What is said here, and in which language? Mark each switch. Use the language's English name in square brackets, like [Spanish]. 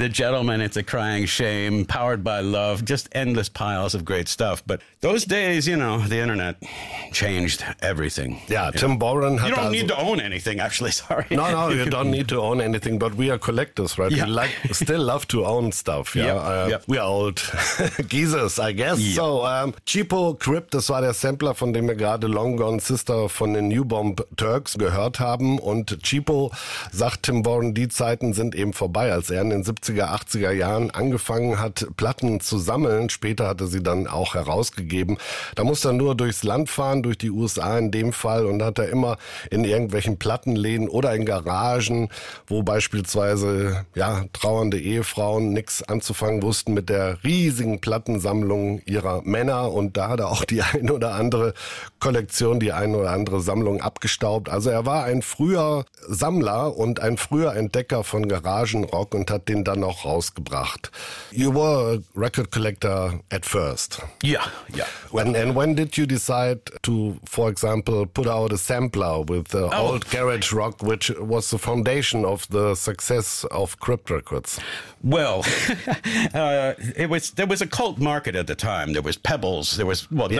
[English] The Gentleman, It's a Crying Shame, Powered by Love, just endless piles of great stuff. But those days, you know, the internet changed everything. Yeah, Tim Warren. You don't need to own anything, actually, sorry. No, no, you don't need to own anything, but we are collectors, right? Yeah. We like, still love to own stuff. Yeah, we are old geezers, I guess. Yep. [German] So, Cheapo Crypt, das war der Sampler, von dem wir gerade Long Gone Sister von den New Bomb Turks gehört haben. Und Cheapo sagt Tim Warren, die Zeiten sind eben vorbei, als er in den 70er, 80er Jahren angefangen hat, Platten zu sammeln. Später hat er sie dann auch herausgegeben. Da musste er nur durchs Land fahren, durch die USA in dem Fall, und hat er immer in irgendwelchen Plattenläden oder in Garagen, wo beispielsweise ja trauernde Ehefrauen nichts anzufangen wussten mit der riesigen Plattensammlung ihrer Männer. Und da hat er auch die ein oder andere Kollektion, die ein oder andere Sammlung abgestaubt. Also er war ein früher Sammler und ein früher Entdecker von Garagenrock und hat den dann auch rausgebracht. [English] You were a record collector at first. Yeah, yeah. When did you decide to, for example, put out a sampler with the old garage rock, which was the foundation of the success of Crypt Records? Well, there was a cult market at the time. There was Pebbles. There was, well, yes.